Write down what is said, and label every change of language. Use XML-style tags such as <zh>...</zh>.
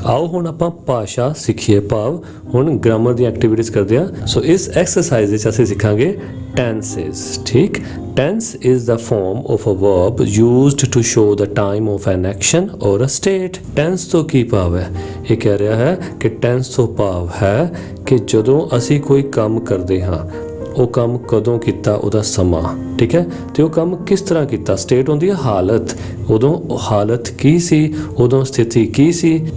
<pa>ਆਓ ਹੁਣ ਆਪਾਂ ਭਾਸ਼ਾ ਸਿੱਖੀਏ, ਭਾਵ ਹੁਣ ਗ੍ਰਾਮਰ ਦੀ ਐਕਟੀਵਿਟੀਜ਼ ਕਰਦੇ ਹਾਂ। ਸੋ ਇਸ ਐਕਸਰਸਾਈਜ਼ ਵਿੱਚ ਅਸੀਂ ਸਿੱਖਾਂਗੇ tenses, ਠੀਕ।</pa> <en>tense is the form of a verb used to show the time of an action or a state।</en> <pa>tense ਤੋਂ ਕੀ ਭਾਵ ਹੈ? ਇਹ ਕਹਿ ਰਿਹਾ ਹੈ ਕਿ tense ਤੋਂ ਭਾਵ ਹੈ ਕਿ ਜਦੋਂ ਅਸੀਂ ਕੋਈ ਕੰਮ ਕਰਦੇ ਹਾਂ, ਉਹ ਕੰਮ ਕਦੋਂ ਕੀਤਾ, ਉਹਦਾ ਸਮਾਂ, ਠੀਕ ਹੈ, ਤੇ ਉਹ ਕੰਮ ਕਿਸ ਤਰ੍ਹਾਂ ਕੀਤਾ। ਸਟੇਟ ਹੁੰਦੀ ਹੈ ਹਾਲਤ, ਉਦੋਂ ਹਾਲਤ ਕੀ ਸੀ, ਉਦੋਂ ਸਥਿਤੀ ਕੀ ਸੀ।</pa>